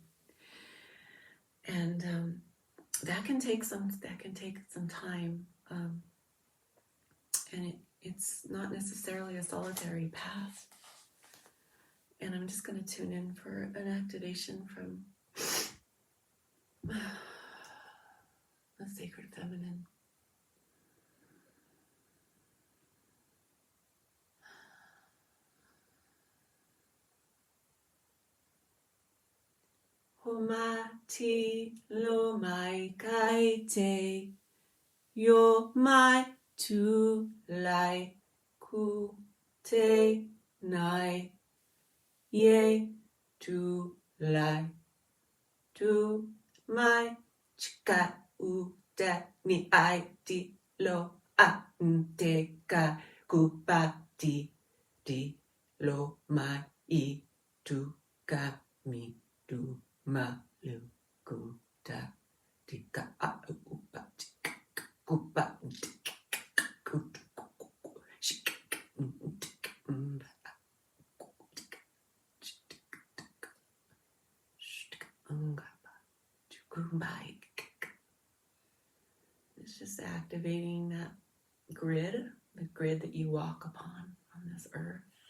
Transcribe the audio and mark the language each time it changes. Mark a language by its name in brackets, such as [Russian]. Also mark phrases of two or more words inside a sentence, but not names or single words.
[English] And that can take some time. And it's not necessarily a solitary path. And I'm just going to tune in for an activation from the sacred feminine. Homati lo mai kai te, yo mai tu lai ku te nai, ye tu lai tu mai chika u da ni ai di lo a te ka ku pa di lo mai I tu ka mi tu ma lu ku da di ka a u pa di ku pa di ku shik it's just activating that grid, the grid that you walk upon on this earth.